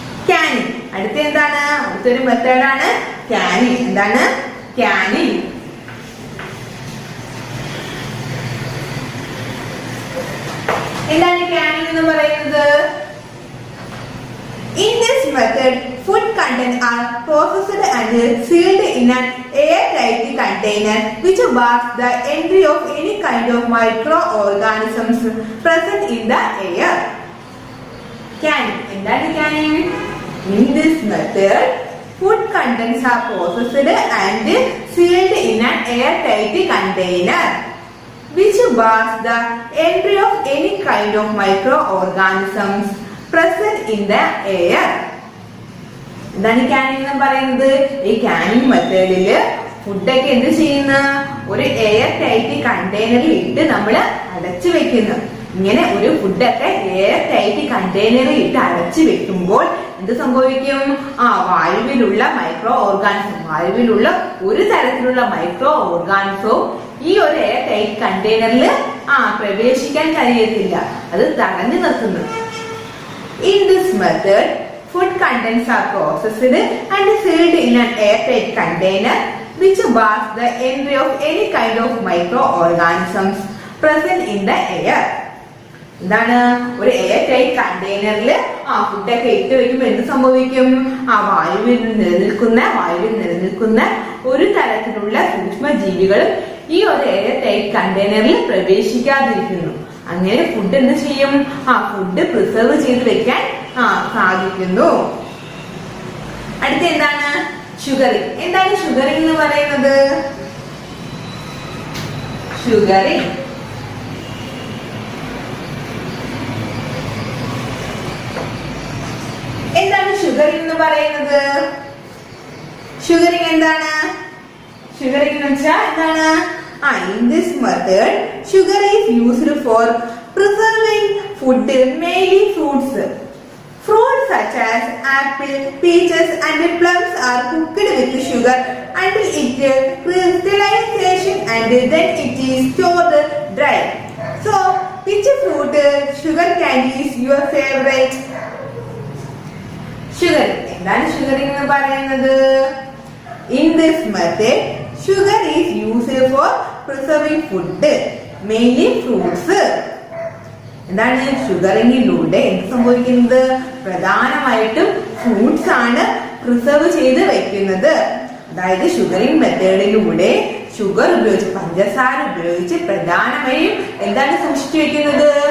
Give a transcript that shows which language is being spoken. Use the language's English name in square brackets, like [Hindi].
[Malayalam] Canning. അടുത്ത എന്താണ്, അടുത്തൊരു മെത്തേഡാണ് ക്യാനിങ്. എന്താണ് ക്യാനിങ്? എന്താണ് ക്യാനിങ് എന്ന് പറയുന്നത്? [English] In this method, food contents are processed and sealed in an airtight container which bars the entry of any kind of microorganisms present in the air. Canning. [Malayalam] എന്താണ് canning? [English] In this method, food contents are processed and sealed in an airtight container which bars the entry of any kind of microorganisms present in the air. [Malayalam] എന്താണ് Canning എന്ന് പറയുന്നത്? ഈ Canning മെത്തേഡില് ഫുഡൊക്കെ എന്ത് ചെയ്യുന്ന ഒരു air tight കണ്ടെയ്നറിൽ ഇട്ട് നമ്മൾ അടച്ചു വെക്കുന്നു. ഇങ്ങനെ ഒരു ഫുഡൊക്കെ എയർ ടൈറ്റ് കണ്ടെയ്നറിൽ ഇട്ട് അടച്ചു വെക്കുമ്പോൾ എന്ത് സംഭവിക്കും? വായുവിലുള്ള മൈക്രോ ഓർഗാനിസം, വായുവിലുള്ള ഒരു തരത്തിലുള്ള മൈക്രോ ഓർഗാനിസവും ഈ ഒരു എയർ ടൈറ്റ് കണ്ടെയ്നറിൽ പ്രവേശിക്കാൻ കഴിയത്തില്ല, അത് തടഞ്ഞു നിർത്തുന്നു. [English] In this method, food contents are processed and sealed in an airtight container which bars the entry of any kind of microorganisms present in the air. [Malayalam] എന്താണ്? ഒരു എയർ ടൈറ്റ് കണ്ടെയ്നറിൽ ഫുഡൊക്കെ ഇട്ട് വെക്കുമ്പോൾ എന്ത് സംഭവിക്കും? വായുവിൽ നിലനിൽക്കുന്ന ഒരു തരത്തിലുള്ള സൂക്ഷ്മജീവികളും ഈ ഒരു എയർ ടൈറ്റ് കണ്ടെയ്നറിൽ പ്രവേശിക്കാതിരിക്കുന്നു. അങ്ങനെ ഫുഡ് എന്ത് ചെയ്യും? ഫുഡ് പ്രിസർവ് ചെയ്ത് വെക്കാൻ സാധിക്കുന്നു. അടുത്ത എന്താണ്? ഷുഗറിങ്. എന്താണ് ഷുഗറിങ് എന്ന് പറയുന്നത്? ഷുഗറിങ് എന്താണ്? ഷുഗറിങ് എന്ന് പറയുന്നത് ഷുഗറിങ് എന്താണ്? ഷുഗറിങ് എന്ന് വെച്ചാൽ എന്താണ്? [English] In this method, sugar is used for preserving food, mainly fruits. Fruits such as apple, peaches, and plums are cooked with sugar until it crystallization and then it is stored dry. So, which fruit sugar candy is your favorite? Sugar. [Malayalam] എന്താണ് sugaring എന്ന് പറയുന്നത്? [English] In this method, sugar is used for preserving food, mainly fruits. [Malayalam] എന്താണ് ഷുഗറിങ്ങിലൂടെ എന്ത് സംഭവിക്കുന്നത്? പ്രധാനമായിട്ടും fruits ആണ് preserve ചെയ്ത് വെക്കുന്നത്. അതായത് ഷുഗറിങ് മെത്തേഡിലൂടെ ഷുഗർ ഉപയോഗിച്ച്, പഞ്ചസാര ഉപയോഗിച്ച് പ്രധാനമായും എന്താണ് സൂക്ഷിച്ചു വെക്കുന്നത്?